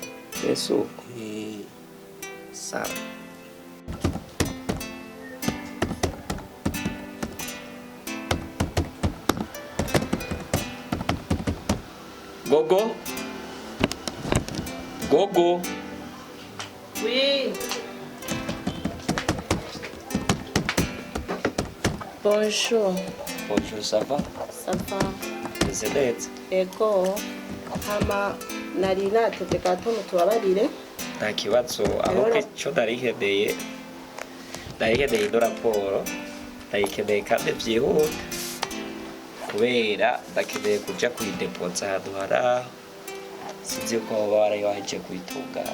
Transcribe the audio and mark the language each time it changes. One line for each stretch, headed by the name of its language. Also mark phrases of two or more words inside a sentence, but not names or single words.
Rundi: Yesu sawa. Gogo.
French: Oui. Bonjour. Bonjour, ça va? Ça va. C'est neza.
Rundi: Ego. Hama nari nateze gato mutubabarire. Nta kibazo aho cyo ndarikeneye ino raporo, ndayikeneye kandi byihuta kubera ndakeneye kuja kuyidepoza ahantu haraho sinzi ko baba barayiwaje kuyitunganya.